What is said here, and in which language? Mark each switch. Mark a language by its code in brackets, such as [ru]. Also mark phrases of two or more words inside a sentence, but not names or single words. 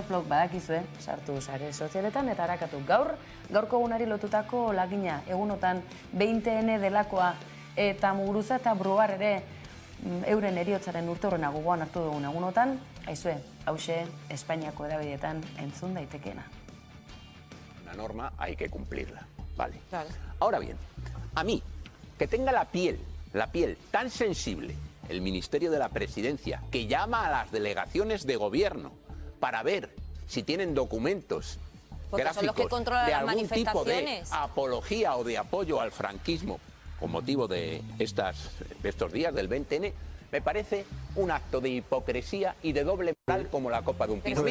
[eu] Flock badakizue, sartu sare sozialetan eta harakatu gaurko egunari lotutako lagina, egunotan 20N delakoa, eta Muguruza eta Brugar ere euren heriotzaren urteurrena gogoan hartu dugun egunotan, aizue, hauxe Espainiako edabideetan entzun daitekeena. [es] Una norma hay que cumplirla, ¿vale? Claro. Ahora bien, a mí, que tenga la piel tan sensible, el Ministerio de la Presidencia, que llama a las delegaciones de gobierno para ver si tienen documentos gráficos de algún tipo de apología o de apoyo al franquismo, con motivo de estos días del 20N, me parece un acto de hipocresía y de doble moral como la copa de un pino.